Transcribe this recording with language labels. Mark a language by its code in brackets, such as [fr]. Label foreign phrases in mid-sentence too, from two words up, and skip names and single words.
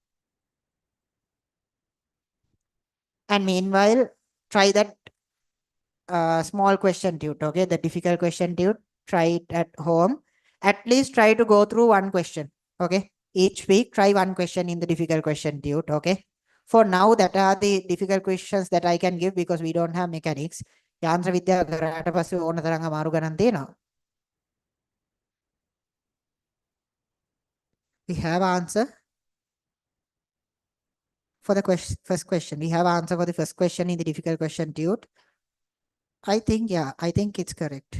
[en] And meanwhile, try that small question tute. Okay, the difficult question tute, try it at home. At least try to go through one question. Okay, each week try one question in the difficult question tute. Okay, for now, that are the difficult questions that I can give, because we don't have mechanics. [si] යාන්ත්‍ර විද්‍යාව කරාට පස්සේ ඕන තරම් අමාරු ගණන් තියෙනවා. [en] We have answer for the first question. We have answer for the first question in the difficult question tute. I think, yeah, I think it's correct.